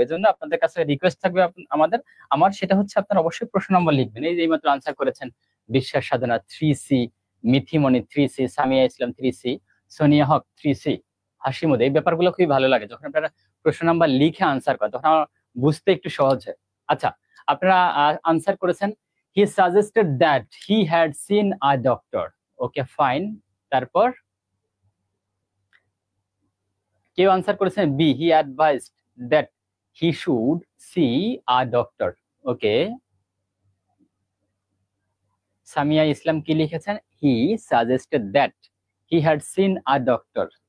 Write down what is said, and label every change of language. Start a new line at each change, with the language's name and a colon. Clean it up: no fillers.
Bangla: এই জন্য আপনাদের কাছে রিকোয়েস্ট থাকবে আমার, সেটা হচ্ছে আপনারা অবশ্যই প্রশ্ন নাম্বার লিখবেন। এই যে এইমাত্র আনসার করেছেন বিশ্বাস সাধনা 3C, মিথিমণি 3C, Samia Islam 3C, Sonia হক 3C, হাসিমুদ। এই ব্যাপারগুলো খুবই ভালো লাগে যখন আপনারা প্রশ্ন নাম্বার লিখে আনসার করেন, তখন আমার বুঝতে একটু সহজ হয়। আচ্ছা, আপনারা আনসার করেছেন
English: he suggested that he had seen a doctor. Okay, fine.
Bangla: তারপর কেউ আনসার করেছেন
English: B, he advised that he should see a doctor. Okay, Samia Islam
Bangla: কি লিখেছেন,
English: He suggested that he had seen a doctor.